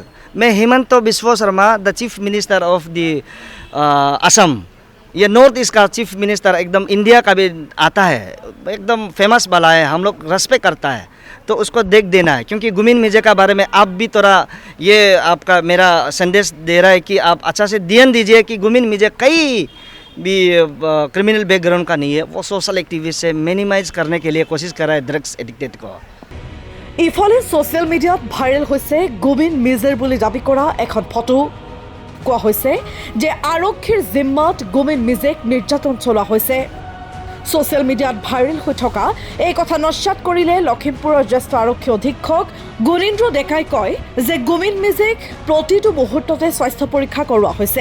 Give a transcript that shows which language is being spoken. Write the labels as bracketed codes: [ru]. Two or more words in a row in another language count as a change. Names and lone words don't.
[hi] मैं हेमंत बिस्वा शर्मा, [en] the Chief Minister of the Assam, [hi] ये नॉर्थ ईस्ट का [en] Chief Minister [hi] एकदम इंडिया का भी आता है, एकदम फेमस वाला है, हम लोग रेस्पेक्ट करता है, तो उसको देख देना है। क्योंकि गुमिन मिजे का बारे में आप भी थोड़ा ये आपका मेरा संदेश दे रहा है कि आप अच्छा से ध्यान दीजिए कि गुमिन मिजे कई भी [en] criminal background [hi] का नहीं है, वो [en] social activist [hi] से मिनिमाइज करने के लिए कोशिश कर रहा है [en] drugs addicted [hi] को। [as] ইফালে [en] social media [as] ভাইৰেল হৈছে গুমিন মিজেৰ বুলি দাবী কৰা এখন ফটো। কোৱা হৈছে যে আৰক্ষীৰ জিম্মাত গুমিন মিজেক নিৰ্যাতন চলোৱা হৈছে। [en] social media [as] ভাইৰেল হৈ থকা এই কথা নস্যাৎ কৰিলে লখিমপুৰৰ জ্যেষ্ঠ আৰক্ষী অধীক্ষক গুণীন্দ্ৰ ডেকাই কয় যে গুমিন মিজেক প্ৰতিটো মুহূৰ্ততে স্বাস্থ্য পৰীক্ষা কৰোৱা হৈছে।